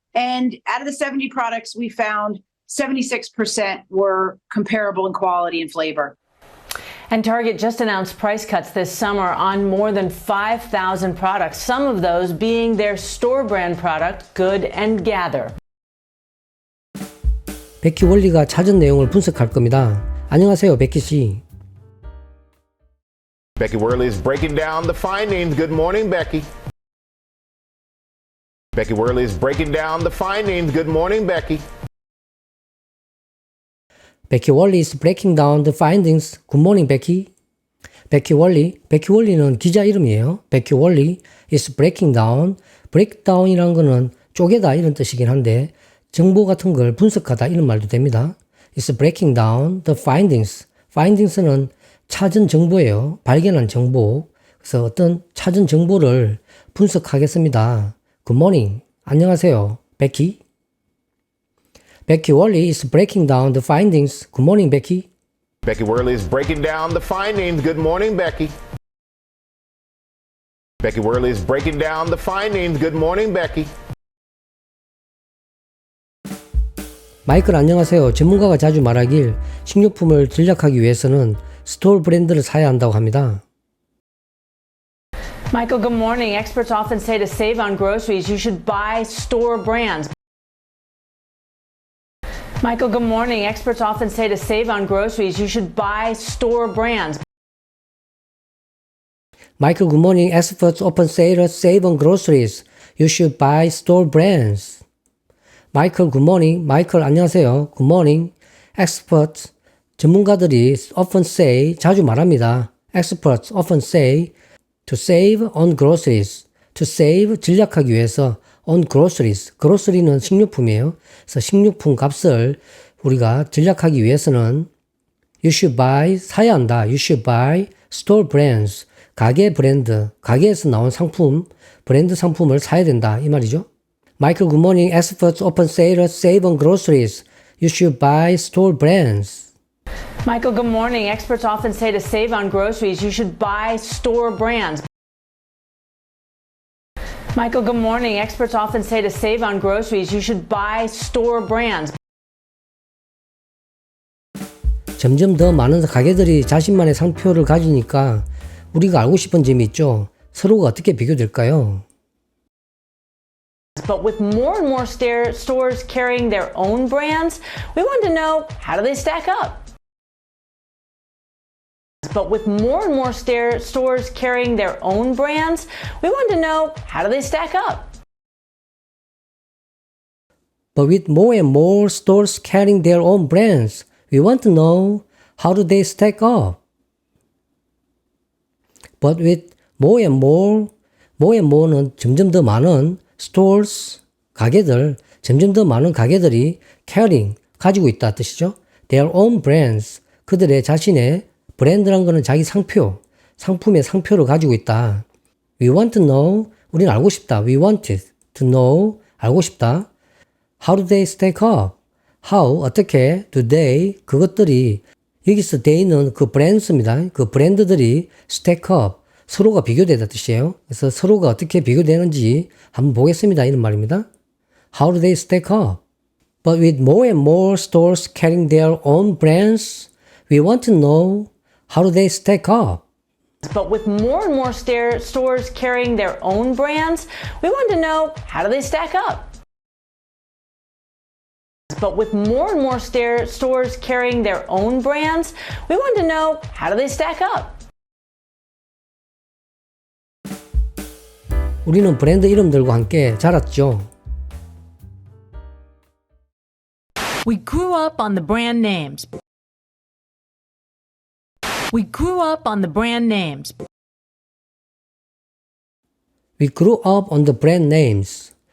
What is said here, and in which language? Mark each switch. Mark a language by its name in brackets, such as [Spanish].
[English] And out of the 70 products we found, 76% were comparable in quality and flavor. And Target just announced price cuts this summer on more than 5,000 products, some of those being their store brand product, Good and Gather. [Korean] 베키 월리가 찾은 내용을 분석할 겁니다. 안녕하세요, 베키 씨. [English] Becky Worley is breaking down the findings. Good morning, Becky. Becky Worley is breaking down the findings. Good morning, Becky. 베키 월리 is breaking down the findings. Good morning, 베키. [Korean] 베키 월리는 기자 이름이에요. [English] 베키 월리 is breaking down. [Korean] break down이라는 거는 쪼개다 이런 뜻이긴 한데 정보 같은 걸 분석하다 이런 말도 됩니다. [English] It's breaking down the findings. [Korean] findings는 찾은 정보예요. 발견한 정보. 그래서 어떤 찾은 정보를 분석하겠습니다. [English] Good morning. [Korean] 안녕하세요. 베키. [English] Becky Worley is breaking down the findings. Good morning, Becky. Becky Worley is breaking down the findings. Good morning, Becky. Becky Worley is breaking down the findings. Good morning, Becky. [Korean] 마이클 안녕하세요. 전문가가 자주 말하길 식료품을 전략하기 위해서는 스토어 브랜드를 사야 한다고 합니다. [English] Michael, good morning. Experts often say to save on groceries, you should buy store brands. Michael, good morning. Experts often say to save on groceries, you should buy store brands. 마이클 굿모닝. Experts often say to save on groceries. You should buy store brands. 마이클 굿모닝. 마이클 [Korean] 안녕하세요. [English] 굿모닝. Experts [Korean] 전문가들이 [English] often say [Korean] 자주 말합니다. [English] Experts often say to save on groceries. to save [Korean] 전략하기 위해서 [English] on groceries. [Korean] grocery는 식료품이에요. 그래서 식료품 값을 우리가 전략하기 위해서는 [English] you should buy [Korean] 사야 한다. [English] you should buy store brands. [Korean] 가게 브랜드, 가게에서 나온 상품, 브랜드 상품을 사야 된다 이 말이죠. [English] Michael, good morning. Experts often say to save on groceries. You should buy store brands. Michael, good morning. Experts often say to save on groceries, you should buy store brands. Michael, good morning. Experts often say to save on groceries, you should buy store brands. [Korean] 점점 더 많은 가게들이 자신만의 상표를 가지니까 우리가 알고 싶은 점이 있죠. 서로가 어떻게 비교될까요? [English] But with more and more stores carrying their own brands, we wanted to know, how do they stack up? But with more and more stores carrying their own brands, we wanted to know, how do they stack up? But with more and more stores carrying their own brands, we want to know, how do they stack up? But with more and more [Korean] 는 점점 더 많은 stores, 가게들, 점점 더 많은 가게들이 carrying, 가지고 있다 뜻이죠. [English] Their own brands, [Korean] 그들의 자신의 브랜드란 거는 자기 상표, 상품의 상표를 가지고 있다. [English] We want to know, [Korean] 우리는 알고 싶다. [English] We wanted to know. [Korean] 알고 싶다. [English] How do they stack up? [Korean] How, 어떻게, [English] do they, [Korean] 그것들이, 여기서 they는 그 브랜드입니다. 그 브랜드들이 [English] stack up, [Korean] 서로가 비교되다 뜻이에요. 그래서 서로가 어떻게 비교되는지 한번 보겠습니다. 이런 말입니다. [English] How do they stack up? But with more and more stores carrying their own brands, we want to know how do they stack up? But with more and more stores carrying their own brands, we want to know, how do they stack up? But with more and more stores carrying their own brands, we want to know, how do they stack up? [Korean] 우리는 브랜드 이름들과 함께 자랐죠. [English] We grew up on the brand names. We grew up on the brand names. We grew up on the brand names.